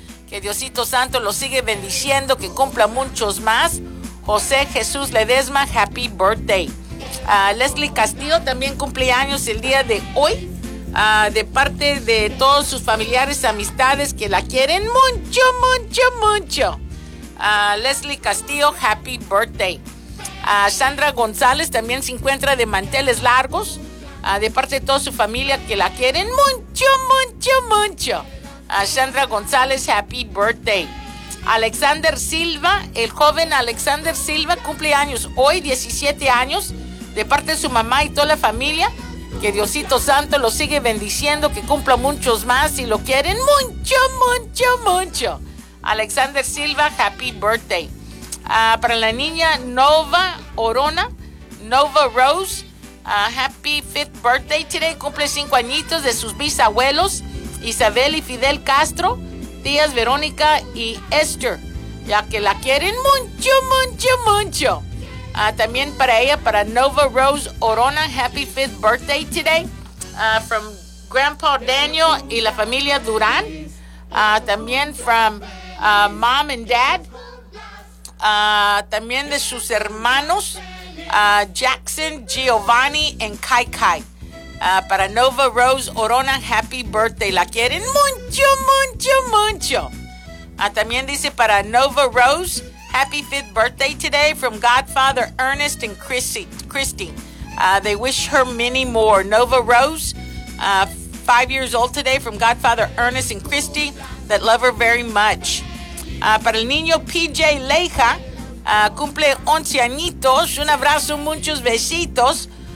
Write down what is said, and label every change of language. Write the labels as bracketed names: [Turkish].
[Spanish] Que Diosito Santo lo sigue bendiciendo, que cumpla muchos más. José Jesús Ledesma, [English] happy birthday. [Spanish] Leslie Castillo también cumple años el día de hoy. De parte de todos sus familiares, amistades, que la quieren mucho, mucho, mucho. [English] Leslie Castillo, happy birthday. [Spanish] Sandra González también se encuentra de manteles largos, de parte de toda su familia que la quieren mucho, mucho, mucho. Sandra González, [English] happy birthday. [Spanish] Alexander Silva, el joven Alexander Silva, cumple años hoy, 17 años, de parte de su mamá y toda la familia, que Diosito Santo lo sigue bendiciendo, que cumpla muchos más y lo quieren mucho, mucho, mucho. [English] Alexander Silva, happy birthday. [Spanish] Para la niña [English] Nova Orona, Nova Rose, happy fifth birthday today. [Spanish] Cumple 5 añitos de sus bisabuelos, Isabel y Fidel Castro, tías Verónica y Esther, ya que la quieren mucho, mucho, mucho. También para ella, para [English] Nova Rose Orona, happy fifth birthday today. From Grandpa Daniel [Spanish] y la familia [English] Durán. [Spanish] También [English] from Mom and Dad. [Spanish] También de sus hermanos Jackson, Giovanni y Kai Kai. [English] Para Nova Rose Orona, happy birthday. [Spanish] La quieren mucho, mucho, mucho. También dice para [English] Nova Rose, happy fifth birthday today from Godfather Ernest and Christy. They wish her many more. Nova Rose, 5 years old today from Godfather Ernest and Christy, that love her very much. [Spanish] Para el niño PJ Leija, cumple 11 añitos. Un abrazo, muchos besitos.